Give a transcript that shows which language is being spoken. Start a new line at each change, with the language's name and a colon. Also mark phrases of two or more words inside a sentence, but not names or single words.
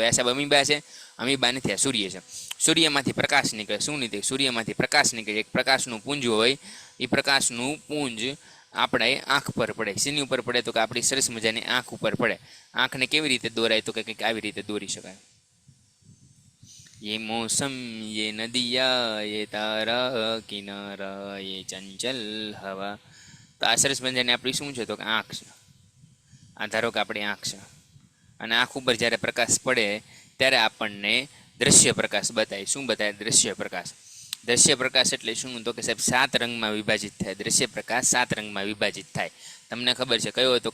Gujarati: આ સાહેબ અમીબા છે? અમીબા નથી, આ સૂર્ય છે. સૂર્યમાંથી પ્રકાશ નીકળે. શું નીકળે? સૂર્યમાંથી પ્રકાશ નીકળે. એક પ્રકાશનું પુંજ હોય, એ પ્રકાશનું પુંજ આપણે આંખ પર પડે. શેની ઉપર પડે? તો કે આપણી સરસ મજાની આંખ ઉપર પડે. આંખને કેવી રીતે દોરાય? તો કે કંઈક આવી રીતે દોરી શકાય.
Hindi: ये मौसम, ये नदिया, ये तारा किनारा, ये चंचल हवा.
Gujarati: તો આ સરસ મજાની આપણી શું છે? તો કે આંખ છે. આ ધારો કે આપણી આંખ છે અને આંખ ઉપર જ્યારે પ્રકાશ પડે ત્યારે આપણને દ્રશ્ય પ્રકાશ બતાય. શું બતાય? દ્રશ્ય પ્રકાશ. દ્રશ્ય પ્રકાશ એટલે શું? તો કે સાહેબ 7 રંગમાં વિભાજિત થાય. દ્રશ્ય પ્રકાશ 7 રંગમાં વિભાજિત થાય. તમને ખબર છે કયો હતો?